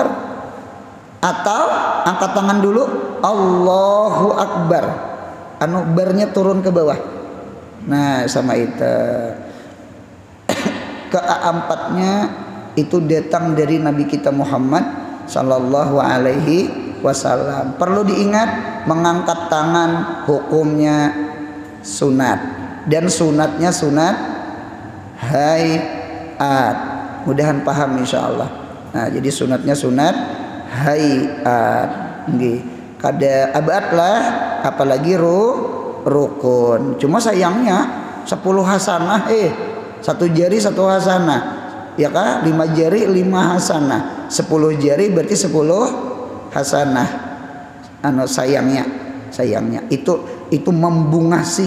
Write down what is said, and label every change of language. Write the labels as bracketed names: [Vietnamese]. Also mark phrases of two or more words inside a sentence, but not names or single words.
[Indonesian] Atau angkat tangan dulu [Arabic] الله أكبر. [Indonesian] Anu barnya turun ke bawah. Nah sama itu. Keempatnya itu datang dari Nabi kita Muhammad [Arabic] صلى الله عليه وسلم. [Indonesian] Perlu diingat, mengangkat tangan hukumnya sunat, dan sunatnya sunat hayat. Mudahan paham insyaallah. Nah, jadi sunatnya sunat hayat. Nggih. Kada abad lah, apalagi rukun. Cuma sayangnya 10 hasanah satu jari 1 hasanah. Ya kah? 5 jari 5 hasanah. 10 jari berarti 10 hasanah. Sayangnya itu membungasi.